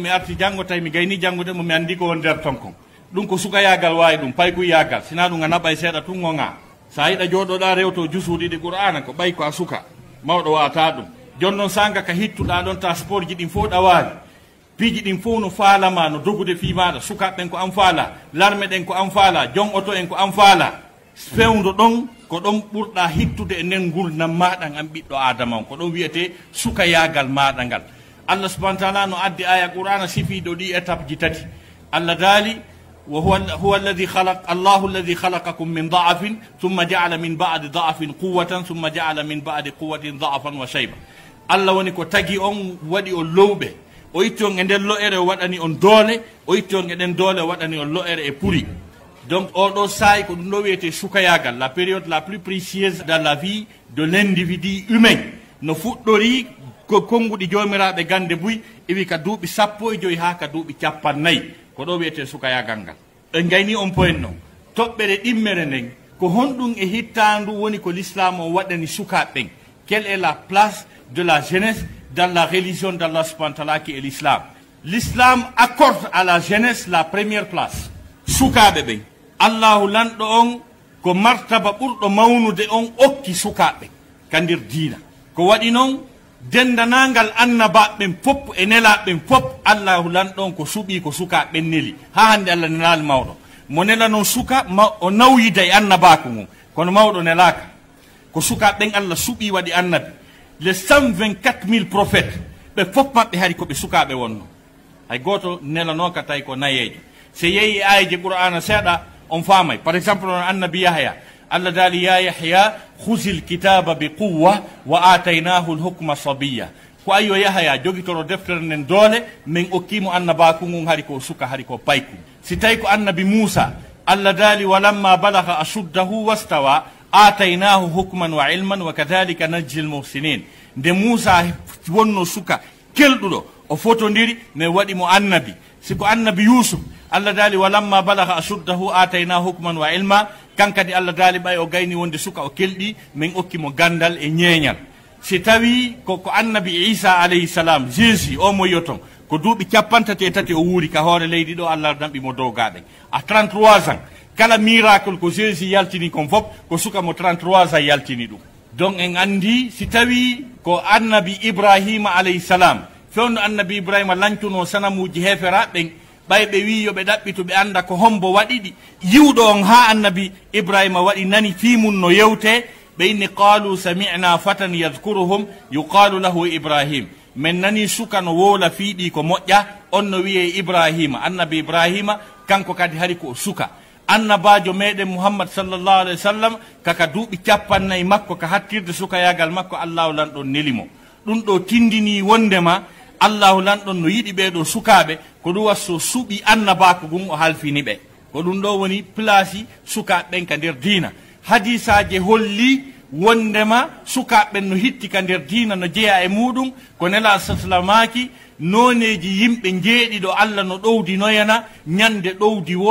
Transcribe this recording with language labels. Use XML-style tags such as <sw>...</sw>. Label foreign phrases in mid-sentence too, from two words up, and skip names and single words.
<ff>mi arti janggo tawi mi gayni janggude mo mi andi ko won nder ton kon ɗum ko sukayagal wawi ɗum payku yagal sina ɗum a naɓay seeɗa tun gonga sa yiɗa joɗoɗa rewto jusuɗiɗi qur'ana ko ɓay ko a suka mawɗo wata ɗum joni noon sanga ka hittuɗa ɗon transport ji ɗin fof ɗawari piiji ɗin fof no faalama no dogude fi maɗa sukaɓe ɓen ko an faala larme ɗen ko an faala jon oto en ko an faala fewdo ɗon ko ɗon ɓurɗa hittude e nden gurdam maɗa an ɓiɗɗo adama on ko ɗon wiyete sukayagal maɗa ngal. Allah</ff> <ar>سبحانه وتعالى</ar> <ff>no addi aya qur'ana sifiɗo ɗi étape ji tati. Allah daali</ff> <ar>وهو الذي خلق الله الذي خلقكم من ضعف ثم جعل من بعد ضعف قوة ثم جعل من بعد قوة ضعفا وشيبا.</ar> <ff>الله woni ko tagi on waɗi on lowɓe o itti on e nden lo'ere o waɗani on doole o itti on e ɗen doole o waɗani on lo'ere e puri. Donc oɗo sayi ko ɗum ɗo wiyete sukayagal,</ff> <fr>la période la plus précieuse dans la vie de l'individu humain.</fr> <ff>No fuɗɗori ko konnguɗi jomiraɓe gande buy iwi ka duuɓi 15 ha ka duuɓi 40 ko ɗo wiyete sukayagal ngal. ɓe gayni on point noon toɓɓere ɗimmere nden ko honɗum e hittandu woni ko l'islam o waɗani sukaɓen.</ff> <fr>Quelle est la place de la jeunesse dans la religion d'Allah</fr> <ar>سبحانه وتعالى</ar> <fr>qui est l'islam? L'islam accorde à la jeunesse la première place.</fr> <ff>Sukaɓe ɓen allahu lanɗo on ko martaba ɓurɗo mawnude on okki sukaɓe ka nder diina. Ko waɗi noon dendanagal annabaɓen fof e nelaɓen fof allahu lanɗon ko suuɓi ko sukaɓen neli ha hande allah nelali mawɗo mo nela noon suka o nawyida e annabaku mum kono mawɗo nelaka ko sukaɓen allah suuɓi waɗi annabi.</ff> <fr>Les 124 000 prophètes</fr> <ff>ɓe fof maɓɓe hari koɓe sukaɓe wonno, hay goto nelano ka tawi ko nayejo. So yeeyi ayeje qur'ana seeɗa on faamay.</ff> <fr>Par exemple</fr> <ff>on annabi Yahya Allah daali</ff> <ar>يا يحيى خذ الكتاب بقوة وآتيناه الحكم صبيا.</ar> <ff>Ko ayo Yahya jogitoro deftere nden doole min okkimo annabaku ngun hari ko suka hari ko payku. Si tawi ko annabi Musa Allah daali</ff> <ar>ولما بلغ أشده واستوى آتيناه حكما وعلما وكذلك نجزي المحسنين.</ar> <ff>Nde Musa wonno suka kelɗuɗo o fotodiri min waɗi mo annabi. Siko annabi Yusuf Allah daali</ff> <ar>ولما بلغ أشده آتيناه حكما وعلما,</ar> <ff>kankadi Allah daali ɓay o gayni wonde suka o kelɗi min okkimo gandal e ñeeñal. Si tawi ko annabi Isa</ff> <ar>عليه السلام</ar> <ff>Jésus o mo yoton ko duuɓi 33 o wuuri ka hoore leydi ɗo Allah damɓimo dowgaɗen</ff> <fr>à 33 ans.</fr> <ff>Kala miracle ko Jésus yaltini kon fof ko suka mo 33 ans yaltini ɗum. Donc en andi si tawi ko annabi Ibrahima</ff> <ar>عليه السلام</ar> <ff>fewno annabi Ibrahima lancuno sanamuji heferaɓen ɓay ɓe wi yoɓe ɗaɓɓitu ɓe anda ko hombo waɗiɗi yiwɗo on ha annabi Ibrahima waɗi nani fimum no yewte ɓe inni</ff> <ar>قالوا سمعنا فتى يذكرهم يقال له إبراهيم.</ar> <ff>Men nani suka no wola fiiɗi ko moƴƴa on no wiye Ibrahima. Annabi Ibrahima kanko kadi hari ko suka. Annabajo meɗen Muhammad</ff> <ar>صلى الله عليه وسلم</ar> <ff>kaka duuɓi 40 makko ka hattirde sukayagal makko Allahu lanɗon nelimo. ɗum ɗo tindini wondema Allahu lanɗon no yiɗi ɓeɗo sukaɓe ko ɗum wasso suuɓi annabako gum o halfini ɓe ko ɗum ɗo woni place sukaɓeɓen ka nder diina. Hadisaje holli wondema sukaɓeɓen no hitti ka nder diina no jeeya e muɗum ko nela saslamaki noneji yimɓe jeeɗiɗo Allah no ɗowdinoyana ñande ɗowdi wo</ff>